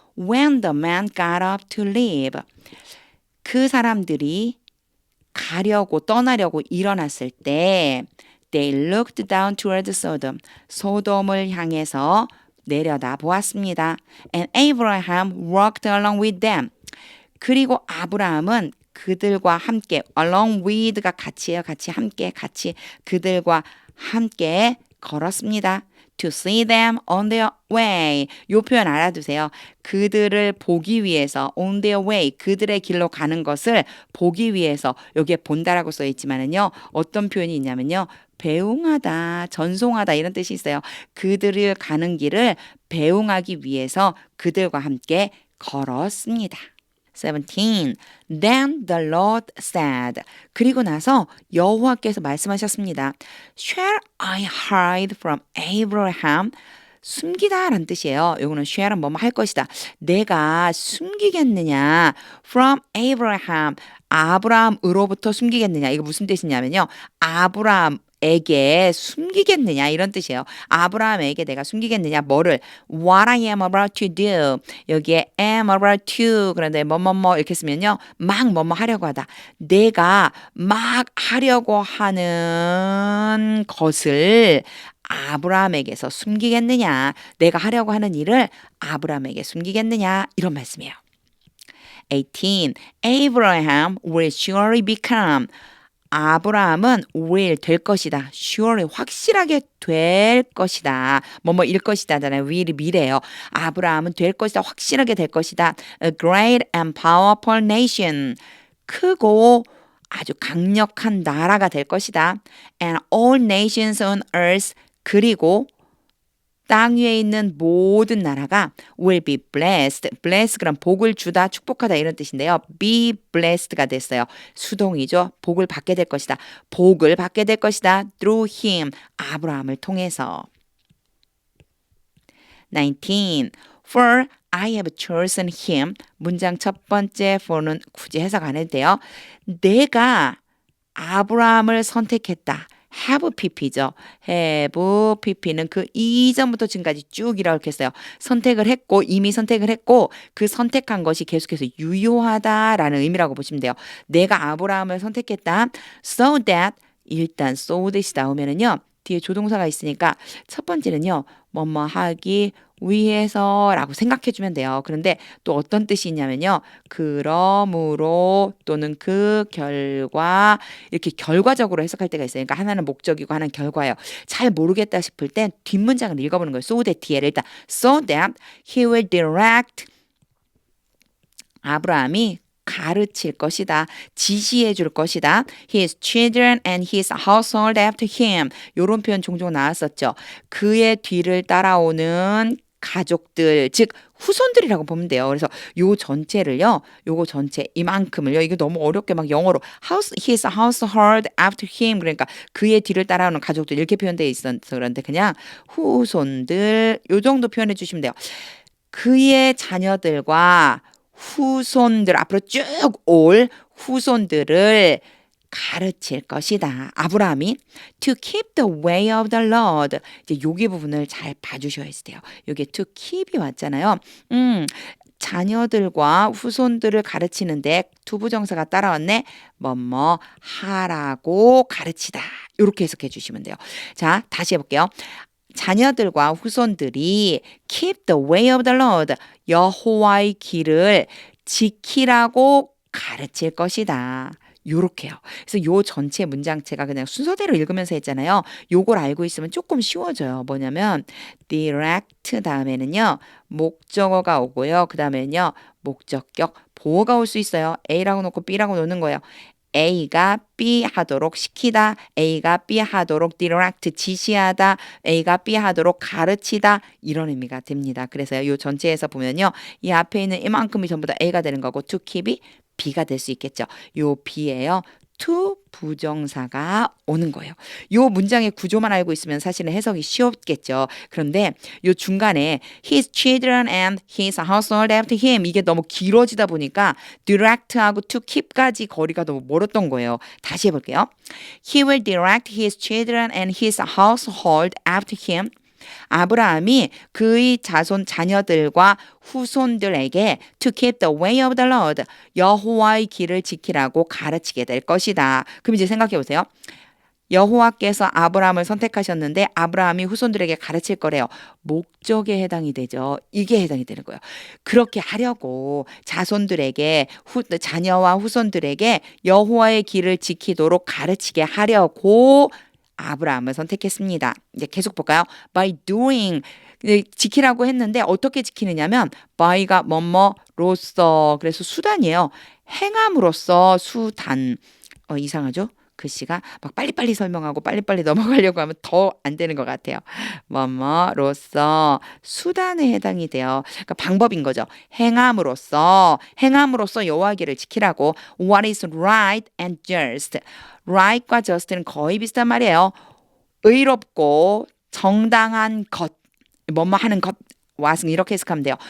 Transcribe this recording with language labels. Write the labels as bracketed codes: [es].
[en] When the man got up to leave. [ko] 그 사람들이 떠나려고 일어났을 때 [en] They looked down toward Sodom. [ko] 소돔을 향해서 내려다 보았습니다. [en] And Abraham walked along with them. [ko] 그리고 아브라함은 그들과 함께 along with가 같이예요. 같이 그들과 함께 걸었습니다. [en] To see them on their way. [ko] 요 표현 알아두세요. 그들을 보기 위해서 [en] on their way. [ko] 그들의 길로 가는 것을 보기 위해서 여기에 본다라고 써 있지만은요. 어떤 표현이 있냐면요. 배웅하다, 전송하다 이런 뜻이 있어요. 그들을 가는 길을 배웅하기 위해서 그들과 함께 걸었습니다. [en] 17. Then the Lord said. [ko] 그리고 나서 여호와께서 말씀하셨습니다. [en] Shall I hide from Abraham? [ko] 숨기다 라는 뜻이에요. 요거는 shall은 뭐뭐 할 것이다. 내가 숨기겠느냐? [en] From Abraham. [ko] 아브라함으로부터 숨기겠느냐? 이거 무슨 뜻이냐면요. 아브라함에게 숨기겠느냐 이런 뜻이에요. 아브라함에게 내가 숨기겠느냐 뭐를 [en] What I am about to do [ko] 여기에 am about to 그런데 뭐뭐뭐 이렇게 쓰면요 막 뭐뭐 하려고 하다 내가 막 하려고 하는 것을 아브라함에게서 숨기겠느냐 내가 하려고 하는 일을 아브라함에게 숨기겠느냐 이런 말씀이에요. 18. [en] Abraham will surely become [ko] 아브라함은 will 될 것이다. surely 확실하게 될 것이다. 뭐뭐일 것이다잖아요. will이 미래예요. 아브라함은 될 것이다. 확실하게 될 것이다. [en] A great and powerful nation. [ko] 크고 아주 강력한 나라가 될 것이다. [en] And all nations on earth. [ko] 그리고 땅 위에 있는 모든 나라가 [en] will be blessed. [ko] bless 그럼 복을 주다, 축복하다 이런 뜻인데요. be blessed가 됐어요. 수동이죠. 복을 받게 될 것이다. 복을 받게 될 것이다. [en] through him. [ko] 아브라함을 통해서. [en] 19. For I have chosen him. [ko] 문장 첫 번째 for는 굳이 해석 안 해도 돼요. 내가 아브라함을 선택했다. have pp죠. have pp는 그 이전부터 지금까지 쭉 이렇게 했어요. 이미 선택을 했고 그 선택한 것이 계속해서 유효하다라는 의미라고 보시면 돼요. 내가 아브라함을 선택했다. So that 일단 so that이 나오면은요. 뒤에 조동사가 있으니까 첫 번째는요. 뭐뭐 하기 위해서라고 생각해 주면 돼요. 그런데 또 어떤 뜻이 있냐면요. 그러므로 또는 그 결과 이렇게 결과적으로 해석할 때가 있어요. 그러니까 하나는 목적이고 하나는 결과예요. 잘 모르겠다 싶을 땐 뒷문장을 읽어보는 거예요. [en] So that 뒤에를 일단 so that he will direct [ko] 아브라함이 가르칠 것이다. 지시해 줄 것이다. [en] His children and his household after him. [ko] 요런 표현 종종 나왔었죠. 그의 뒤를 따라오는 가족들, 즉 후손들이라고 보면 돼요. 그래서 요 전체를요, 요거 전체 이만큼을요, 이거 너무 어렵게 막 영어로 [en] his household after him, [ko] 그러니까 그의 뒤를 따라오는 가족들 이렇게 표현되어 있어서 그런데 그냥 후손들 요 정도 표현해 주시면 돼요. 그의 자녀들과 후손들 앞으로 쭉 올 후손들을 가르칠 것이다. 아브라함이 [en] to keep the way of the Lord. [ko] 이제 여기 부분을 잘 봐주셔야 돼요. 여기 to keep이 왔잖아요. 자녀들과 후손들을 가르치는데 투부정사가 따라왔네. 뭐뭐 하라고 가르치다. 이렇게 해석해 주시면 돼요. 자, 다시 해볼게요. 자녀들과 후손들이 [en] keep the way of the Lord. [ko] 여호와의 길을 지키라고 가르칠 것이다. 요렇게요. 그래서 요 전체 문장 제가 그냥 순서대로 읽으면서 했잖아요. 요걸 알고 있으면 조금 쉬워져요. 뭐냐면 direct 다음에는요. 목적어가 오고요. 그 다음에는요. 목적격 보어가 올 수 있어요. A라고 놓고 B라고 놓는 거예요. A가 B 하도록 시키다. A가 B 하도록 direct 지시하다. A가 B 하도록 가르치다. 이런 의미가 됩니다. 그래서 요 전체에서 보면요. 이 앞에 있는 이만큼이 전부 다 A가 되는 거고 to keep이 B가 될 수 있겠죠. 요 B예요. to 부정사가 오는 거예요. 요 문장의 구조만 알고 있으면 사실은 해석이 쉬웠겠죠. 그런데 요 중간에 [en] his children and his household after him [ko] 이게 너무 길어지다 보니까 direct하고 to keep까지 거리가 너무 멀었던 거예요. 다시 해볼게요. [en] He will direct his children and his household after him. [ko] 아브라함이 그의 자녀들과 후손들에게 [en] to keep the way of the Lord, [ko] 여호와의 길을 지키라고 가르치게 될 것이다. 그럼 이제 생각해 보세요. 여호와께서 아브라함을 선택하셨는데 아브라함이 후손들에게 가르칠 거래요. 목적에 해당이 되죠. 이게 해당이 되는 거예요. 그렇게 하려고 자손들에게 자녀와 후손들에게 여호와의 길을 지키도록 가르치게 하려고 아브라함을 선택했습니다. 이제 계속 볼까요? By doing 지키라고 했는데 어떻게 지키느냐면 by가 뭐뭐로써 그래서 수단이에요. 행함으로써 수단. 이상하죠? 글씨가 막 빨리빨리 설명하고 빨리빨리 넘어가려고 하면 더 안 되는 것 같아요. 뭐뭐로써 수단에 해당이 돼요. 그러니까 방법인 거죠. 행함으로써 여호와 길을 지키라고 [en] what is right and just. [ko] right과 just는 거의 비슷한 말이에요. 의롭고 정당한 것, 뭐뭐 하는 것. 왓은 이렇게 해석하면 돼요.